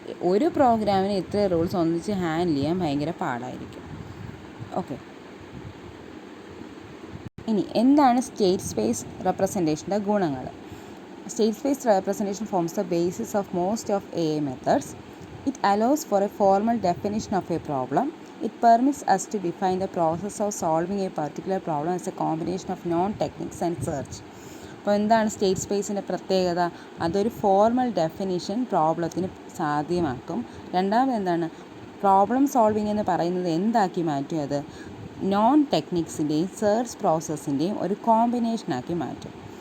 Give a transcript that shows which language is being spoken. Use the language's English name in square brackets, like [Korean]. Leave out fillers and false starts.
[Malayalam] ഒരു പ്രോഗ്രാമിന് ഇത്ര റൂൾസ് ഒന്നിച്ച് ഹാൻഡിൽ ചെയ്യാൻ ഭയങ്കര പാടായിരിക്കും. ഓക്കെ, ഇനി എന്താണ് സ്റ്റേറ്റ് സ്പേസ് റെപ്രസെൻറ്റേഷൻ്റെ ഗുണങ്ങൾ? [English] State space representation forms the basis of most of AI methods. It allows for a formal definition of a problem. It permits us to define the process of solving a particular problem as a combination of known techniques and search. [Malayalam] അപ്പോൾ എന്താണ് state സ്പേസിൻ്റെ പ്രത്യേകത? അതൊരു formal definition പ്രോബ്ലത്തിന് സാധ്യമാക്കും. രണ്ടാമത് എന്താണ്? Problem solving എന്ന് പറയുന്നത് എന്താക്കി മാറ്റും? അത് നോൺ ടെക്നിക്സിൻ്റെയും സെർച്ച് പ്രോസസ്സിൻ്റെയും ഒരു കോമ്പിനേഷനാക്കി മാറ്റും.